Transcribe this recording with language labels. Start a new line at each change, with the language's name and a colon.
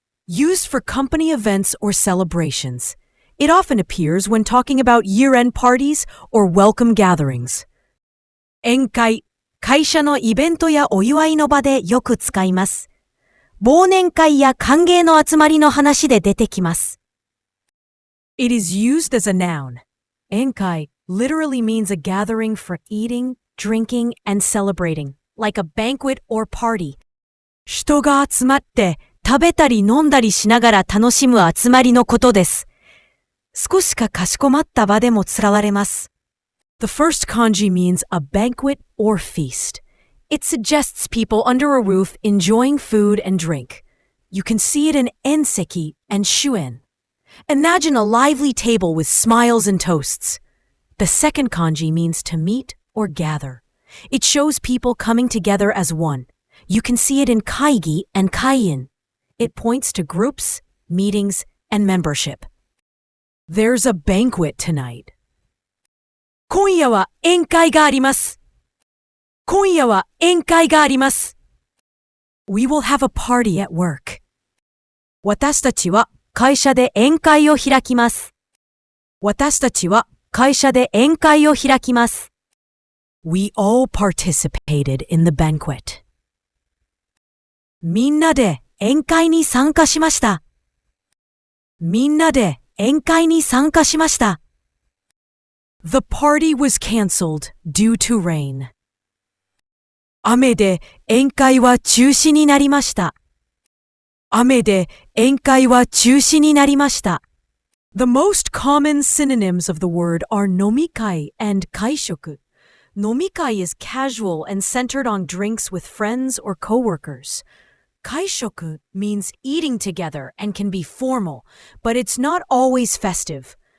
English: Used for company events or celebrations. It often appears when talking about year-end parties or welcome gatherings.
Japanese: えんかい、会社のイベントやお祝いの場でよく使います。忘年会や歓迎の集まりの話で出てきます。
English: It is used as a noun. えんかい literally means a gathering for eating, drinking, and celebrating, like a banquet or party.
Japanese: 人が集まって食べたり飲んだりしながら楽しむ集まりのことです。少しかかしこまった場でも使われます。
English: The first kanji means a banquet or feast. It suggests people under a roof enjoying food and drink. You can see it in enseki and shuen. Imagine a lively table with smiles and toasts. The second kanji means to meet or gather. It shows people coming together as one. You can see it in kaigi and kaien. It points to groups, meetings, and membership. There's a banquet tonight.
Japanese: 今夜は宴会があります。今夜は宴会があります。
English: We will have a party at work.
Japanese: 私たちは会社で宴会を開きます。私たちは会社で宴会を開きます。
English: We all participated in the banquet.
Japanese: みんなで宴会に参加しました。みんなで宴会に参加しました。
English: The party was cancelled due to rain.
Japanese: 雨で宴会は中止になりました。雨で宴会は中止になりました。
English: The most common synonyms of the word are nomikai and kaishoku. Nomikai is casual and centered on drinks with friends or coworkers. Kaishoku means eating together and can be formal, but it's not always festive.